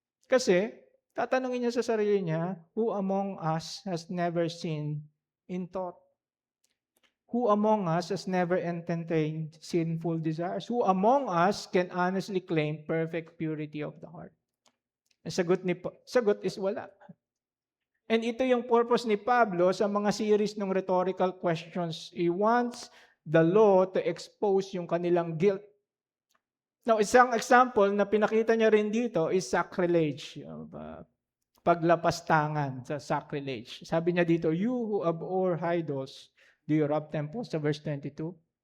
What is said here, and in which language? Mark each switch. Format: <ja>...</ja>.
<tl>Kasi, tatanungin niya sa sarili niya,</tl> <en>who among us has never sinned in thought? Who among us has never entertained sinful desires? Who among us can honestly claim perfect purity of the heart?</en> <tl>Ang sagot is wala. And ito yung purpose ni Pablo sa mga series ng</tl> <en>rhetorical questions. He wants the law to expose</en> <tl>yung kanilang</tl> <en>guilt.</en> <tl>Now, isang example na pinakita niya rin dito is sacrilege. Paglapastangan sa sacrilege. Sabi niya dito,</tl> <en>you who abhor idols, do you rob temples?</en> <tl>Sa verse 22.</tl>